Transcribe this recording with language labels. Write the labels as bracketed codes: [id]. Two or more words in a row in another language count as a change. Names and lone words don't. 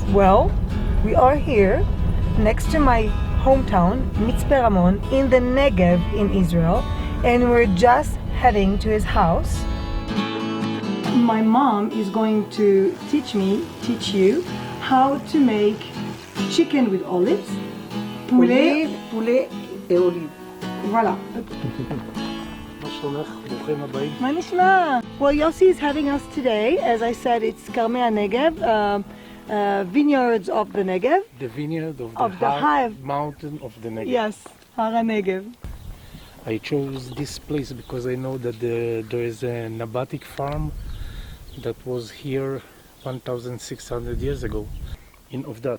[en] Well, we are here next to my hometown, Mitspe Ramon, in the Negev in Israel, and we're just heading to his house. My mom is going to teach you how to make chicken with olives. [fr] Poulet et olive. Voilà. [he] מה נשמע? [en] Well, Yossi is having us today. As I said, it's Karmei HaNegev, vineyards of the Negev. The vineyard of the high mountain of the Negev. Yes, Har HaNegev. I chose this place because I know that there is a Nabatic farm that was here 1,600 years ago in Ovdat.